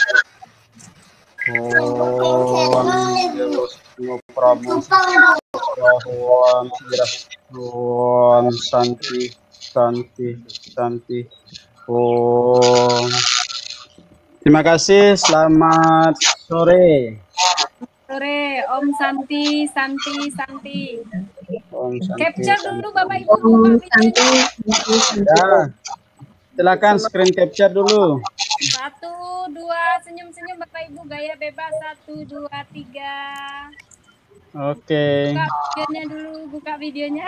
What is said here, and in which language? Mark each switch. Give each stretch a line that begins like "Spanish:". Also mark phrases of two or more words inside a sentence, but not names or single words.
Indonesian: Santi. Terima kasih. Selamat sore. Om Santi. Om Santi. Capture dulu Bapak Ibu. Om Santi. Ya. Silakan
English: screen capture
Indonesian: dulu. 1, 2, senyum-senyum Bapak Ibu, gaya bebas. 1, 2, 3. Oke. Buka videonya.